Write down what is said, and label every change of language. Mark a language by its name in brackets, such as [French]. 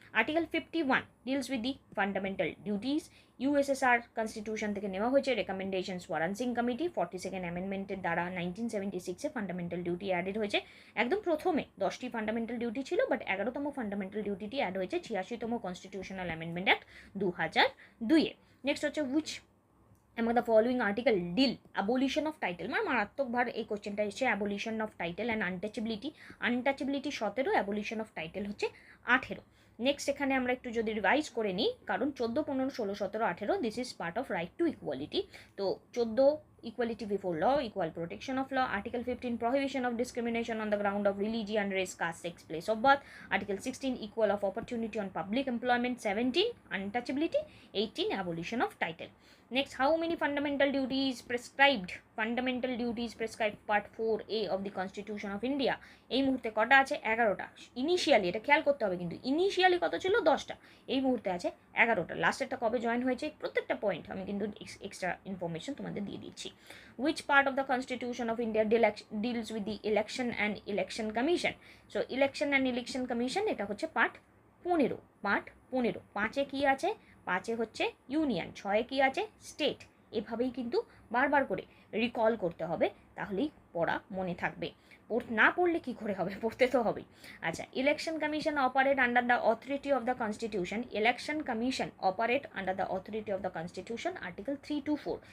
[English] article 51 deals with the fundamental duties, [Bangla] USSR constitution থেকে নেওয়া হয়েছে, রেকমেন্ডেশনস ওয়ারানসিং কমিটি 42nd অ্যামেন্ডমেন্টের দ্বারা 1976-এ ফান্ডামেন্টাল ডিউটি অ্যাডেড হয়েছে। একদম প্রথমে 10টি ফান্ডামেন্টাল ডিউটি ছিল, বাট 11তম ফান্ডামেন্টাল ডিউটিটি অ্যাড হয়েছে 86তম কনস্টিটিউশনাল অ্যামেন্ডমেন্ট অ্যাক্ট 2002-এ। [English] Next হচ্ছে, which among the following article deal abolition of title? [Bangla] মারাত্মক ভার এই কোশ্চেনটা এসেছে, abolition of title and untouchability 17, abolition of title হচ্ছে 18। নেক্সট এখানে আমরা একটু যদি রিভাইজ করে নিই, কারণ 14, 15, 16, 17, 18 [English] This is part of right to equality. তো 14 equality before law, equal protection of law. Article 15 prohibition of discrimination on the ground of religion, race, caste, sex, place of birth. Article 16 equal of opportunity on public employment. 17 untouchability. 18 abolition of title. Next, how many fundamental duties prescribed? Fundamental duties prescribed part 4A of the Constitution of India. [Bangla] এই মুহূর্তে কটা আছে? 11টা। Initially এটা খেয়াল করতে হবে, কিন্তু initially কত ছিল? 10টা। এই মুহূর্তে আছে 11টা। লাস্টেরটা কবে জয়েন হয়েছে? প্রত্যেকটা পয়েন্ট আমি কিন্তু এক্সট্রা ইনফরমেশন তোমাদের দিয়ে দিচ্ছি। [English] Which part of the Constitution of India deals with the election and election commission? So election and election commission [Bangla] এটা হচ্ছে পার্ট 15। পার্ট 15। 5-এ কি আছে? 5-এ হচ্ছে ইউনিয়ন, 6-এ কি আছে? স্টেট। এভাবেই কিন্তু বারবার করে রিকল করতে হবে, তাহলেই পড়া মনে থাকবে। না পড়লে কি করে হবে? পড়তে তো হবেই। [English] আচ্ছা, election commission operate under the authority of the constitution. Election commission operate under the authority of the constitution, article 3 to 4।